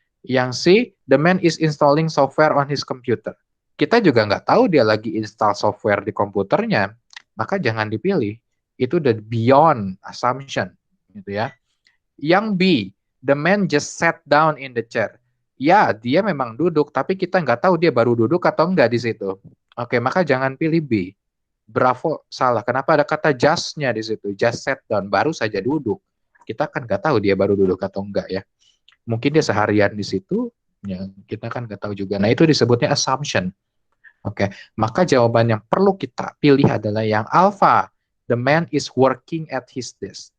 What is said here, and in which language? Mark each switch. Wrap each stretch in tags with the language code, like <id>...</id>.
<id>Yang C,</id> <en>the man is installing software on his computer.</en> <id>Kita juga nggak tahu dia lagi install software di komputernya, maka jangan dipilih. Itu</id> <en>the beyond assumption,</en> <id>gitu ya. Yang B,</id> <en>the man just sat down in the chair.</en> <id>Ya, dia memang duduk, tapi kita nggak tahu dia baru duduk atau enggak di situ. Oke, maka jangan pilih B. Bravo, salah. Kenapa ada kata just-nya di situ?</id> <en>Just sat down,</en> <id>baru saja duduk. Kita kan nggak tahu dia baru duduk atau enggak ya. Mungkin dia seharian di situ, ya kita kan nggak tahu juga. Nah, itu disebutnya assumption. Oke, maka jawaban yang perlu kita pilih adalah yang alpha.</id> <en>The man is working at his desk.</en>